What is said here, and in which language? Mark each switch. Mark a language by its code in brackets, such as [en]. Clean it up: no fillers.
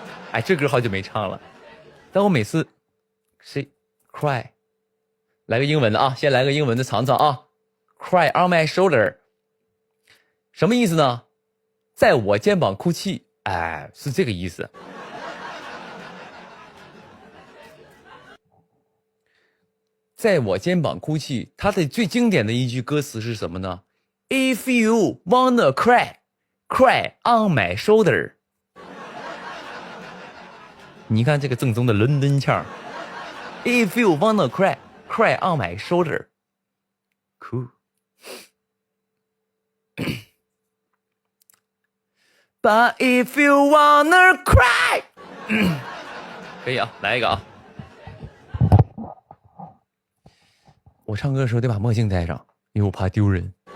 [zh] 哎，这歌好久没唱了，但我每次。 [en] Say cry， [zh] 来个英文的啊，先来个英文的尝尝啊。 [en] Cry on my shoulder， [zh] 什么意思呢？在我肩膀哭泣，哎，是这个意思。在我肩膀哭泣，它的最经典的一句歌词是什么呢 ？ [en] If you wanna cry, cry on my shoulder。 [zh] 你看这个正宗的伦敦腔。 [en] If you wanna cry, cry on my shoulder. Cool. But if you wanna cry, [zh] 可以啊，来一个啊。我唱歌的时候得把墨镜戴上，因为我怕丢人。